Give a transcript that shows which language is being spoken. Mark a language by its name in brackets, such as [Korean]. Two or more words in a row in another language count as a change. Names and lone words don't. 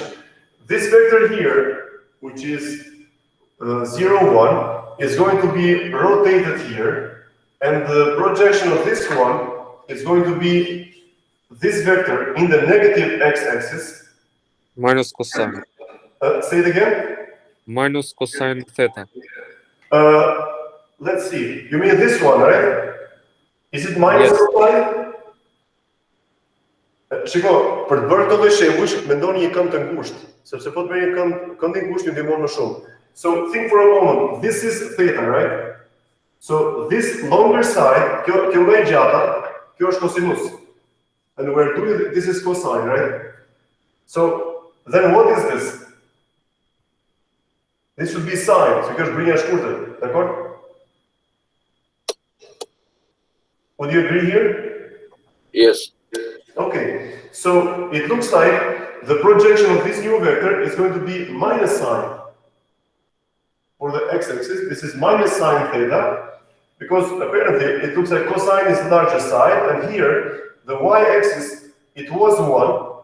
[English] This vector here, which is 0, 1, is going to be rotated here, and the projection of this one is going to be this vector in the negative x-axis. Minus cosine. Say it again? Minus cosine theta. Let's see. You mean this one, right? Is it minus cosine? [Albanian] Shiko, për të bërë këto lloj shembush, mendoni një këmbë të ngushtë, sepse po të bëni këmbë të ngushtë ju ndihmon më shumë. [English] So think for a moment. This is theta, right? So this longer side, [Albanian] kjo më e gjata, kjo është cosinus. [English] And we're doing this is cosine, right? So then what is this? This should be sine. [Albanian] So kjo është brinja e shkurtër, dakor? [English] Would you agree here? Yes. Okay, so it looks like the projection of this new vector is going to be minus sine. For the x-axis, this is minus sine theta, because apparently it looks like cosine is the larger side, and here the y-axis it was 1.